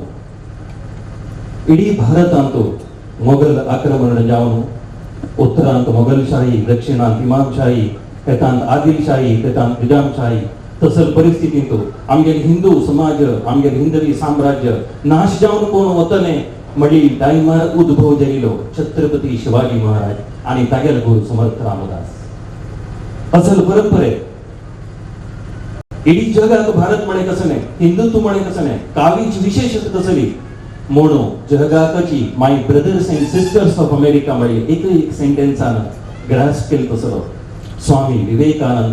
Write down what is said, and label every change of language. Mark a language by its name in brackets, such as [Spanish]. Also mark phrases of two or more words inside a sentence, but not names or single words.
[Konkani] इडी भारतांत मोगल आक्रमण जावन उत्तरांत मोगलशाही दक्षिणांत इमामशाही तेतांत आदिलशाही तेतांत निजामशाही तसल परिस्थितींत आमगेले हिंदू समाज आमगेले हिंदवी साम्राज्य नाश जावन कोण वतले मडी टायमार उद्भव जायलो छत्रपती शिवाजी महाराज आणि तागेले गुरु समर्थ रामदास असल परंपरे इडी जगात भारत म्हणे कसं नाही हिंदुत्व म्हणे कसं नाही कावीच विशेषता तसली म्हणून जगाची [English] my brothers and sisters of America [Konkani] म्हणे एक सेंटेन्सान ग्रास्प केलं तसलो स्वामी विवेकानंद